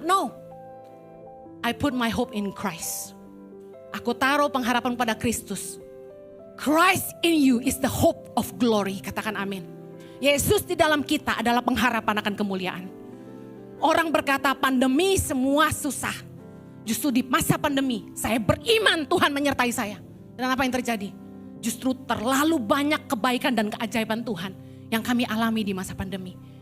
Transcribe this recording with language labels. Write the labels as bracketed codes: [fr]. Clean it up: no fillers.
[en] No, I put my hope in Christ. [id] Aku taruh pengharapan pada Kristus. [en] Christ in you is the hope of glory. [id] Katakan amin. Yesus di dalam kita adalah pengharapan akan kemuliaan. Orang berkata pandemi semua susah. Justru di masa pandemi saya beriman Tuhan menyertai saya. Dan apa yang terjadi? Justru terlalu banyak kebaikan dan keajaiban Tuhan yang kami alami di masa pandemi.